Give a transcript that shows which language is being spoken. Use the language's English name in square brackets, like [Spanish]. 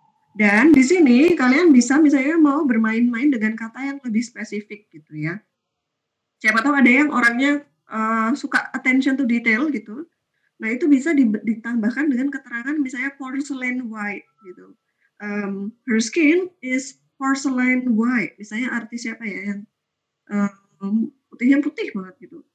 [Indonesian] Dan di sini kalian bisa misalnya mau bermain-main dengan kata yang lebih spesifik gitu ya. Siapa tahu ada yang orangnya suka [English] attention to detail [Indonesian] gitu. Nah itu bisa ditambahkan dengan keterangan misalnya porcelain white gitu. [English] Her skin is porcelain white. [Indonesian] Misalnya artis siapa ya yang putihnya putih banget gitu.